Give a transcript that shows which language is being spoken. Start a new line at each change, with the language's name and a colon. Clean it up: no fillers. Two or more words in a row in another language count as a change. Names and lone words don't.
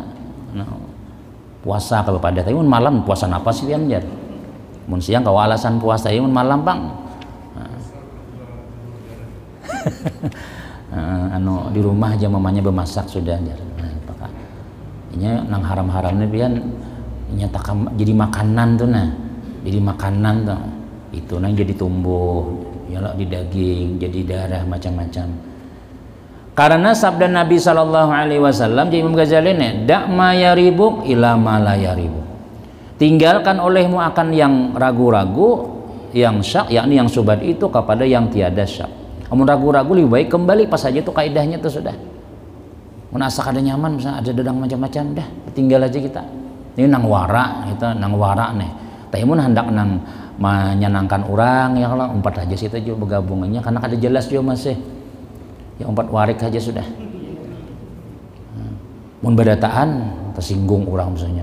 Banjar: Nah, puasa kalau pada tapi mun malam puasa apa sih pian jar mun siang kalau alasan puasa mun malam Bang anu di rumah aja mamanya bermasak sudah jar. Nah, apakah ini nang haram-haramnya pian nyata jadi makanan tuh nah jadi makanan tuh itu nang jadi tumbuh yalah di daging, jadi darah macam-macam. Karena sabda Nabi
Arabic: sallallahu alaihi wasallam
Banjar: Imam Ghazali nih,
Arabic: dak ma yaribuk ila ma la yaribuk.
Banjar: Tinggalkan olehmu akan yang ragu-ragu, yang syak, yakni yang syubhat itu kepada yang tiada syak. Kamu ragu-ragu lebih baik kembali pas saja itu kaidahnya itu sudah. Mun asa kada nyaman misalnya ada dedang macam-macam dah, tinggal aja kita. Ini nang wara, kita nang wara nih. Tapi mun hendak nang menyenangkan orang ya kalau umpat aja situ juga bergabungannya karena kada jelas juga masih. Ya umpat warik aja sudah. Mun badataan tersinggung orang misalnya.